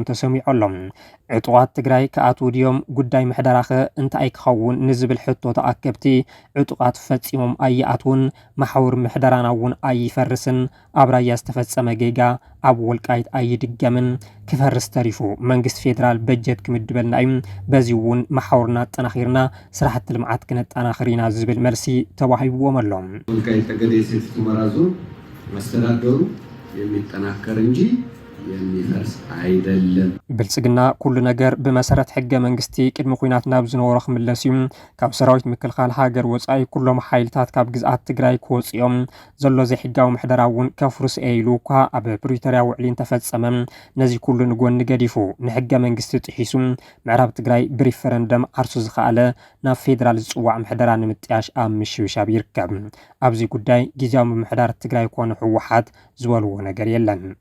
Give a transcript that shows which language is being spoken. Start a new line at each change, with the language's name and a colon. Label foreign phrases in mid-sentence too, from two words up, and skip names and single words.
Tigrinya: ተሰሚዖሎም ዕጡቃት ትግራይ ከኣትው ድዮም ጉዳይ ምሕደራኸ እንታይ ክኸውን ንዝብል ሕቶ ተኣከብቲ ዕጡቃት ፈጺሞም ኣይኣትውን ማሕበር ምሕደራና እውን ኣይፈርስን ኣብ ራያ ዝተፈጸመ ጌጋ ኣብ ወልቃይት ኣይድገምን ክፈርስ ተሪፉ መንግስቲ ፌደራል በጀት ክምድበልና እዩ በዚ እውን ማሕበርና ጠናኺርና ስራሕቲ ልምዓት ክነጠናኽር ኢና ዝብል መልሲ ተዋሂብዎም ኣሎ
Amharic: ወልቃይት ጠገዴ ሰቲት ሁመራ ዞን መስተዳደሩ የሚጠናከር እንጂ የሚፈርስ አይደለም
Tigrinya: ብልጽግና ኩሉ ነገር ብመሰረት ሕገ መንግስቲ ቅድሚ ኩናት ናብ ዝነበሮ ክምለስ እዩ ካብ ሰራዊት ምክልኻል ሃገር ወጻኢ ኩሎም ሓይልታት ካብ ግዝኣት ትግራይ ክወፅኦም ዘሎ ዘይሕጋዊ ምሕደራ እውን ከፍርስ ኢሉ እኳ ኣብ ፕሪቶሪያ ውዕሊን ተፈጸመ ነዚ ኩሉ ንጎኒ ገዲፉ ንሕገ መንግስቲ ጥሒሱ ምዕራብ ትግራይ ብሪፈረንደም ዓርሱ ዝኸኣለ ናብ ፌደራል ዝፅዋዕ ምሕደራ ንምጥያሽ ኣብ ምሽብሻብ ይርከብ ኣብዚ ጉዳይ ጊዜያዊ ምምሕዳር ትግራይ ኮነ ህወሓት ዝበልዎ ነገር የለን